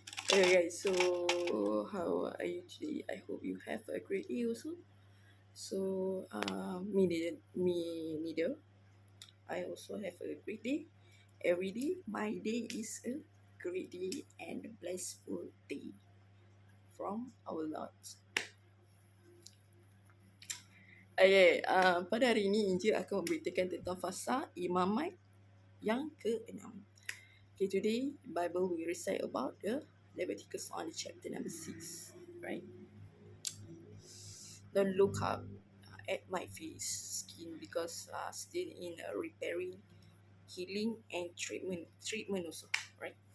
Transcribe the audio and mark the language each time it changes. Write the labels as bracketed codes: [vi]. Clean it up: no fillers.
[en] Hey guys, so how are you today? I hope you have a great day also. So, me neither. I also have a great day. Every day, my day is a great day and a blissful day from our Lord. [id] Okay, pada hari ini Injil akan memberitakan tentang fasa imamat yang ke-6. [en] Okay, today Bible will recite about the Leviticus on chapter number 6, right? Don't look up at my face skin because still in repairing, healing and treatment also, right?